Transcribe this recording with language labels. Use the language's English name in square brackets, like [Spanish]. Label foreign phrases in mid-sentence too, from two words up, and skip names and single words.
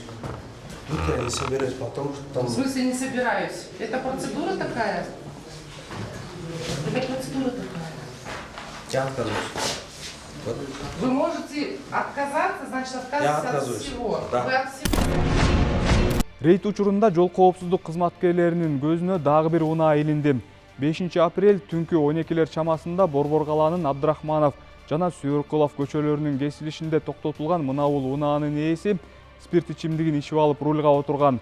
[Russian] Тут я не собираюсь, потому что там... В смысле не собираюсь? Это процедура такая? Это процедура такая. Я отказываюсь. Вот. Вы можете отказаться, значит отказываться от отказываюсь. всего. Да. Вы от всего. [Kyrgyz] Рейд учурунда жол коопсуздук кызматкерлеринин көзүнө дагы бир унаа илинди. 5 апрель түнкү 12 чамасында Борбор калаанын Абдрахманов жана Сүйөркулов көчөлөрүнүн кесилишинде токтотулган мына бул унаанын ээси спирт ичимдигин ичип алып рулга отурган.